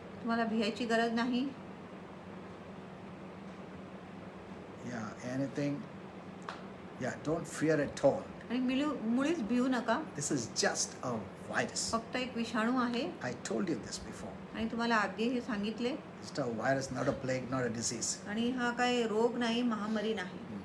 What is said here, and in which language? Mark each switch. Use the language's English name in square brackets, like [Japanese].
[Marathi] तुम्हाला भियायची गरज नाही. [English] Yeah, anything. Yeah, don't fear at all. [Marathi] आणि मुळीच भिवू नका. [English] This is just a virus. [Marathi] फक्त एक विषाणू आहे. [English] I told you this before. [Marathi] आणि तुम्हाला आधी हे सांगितले. [English] It's a virus, not a plague, not a disease. [Marathi] आणि हा काय रोग नाही, महामारी नाही.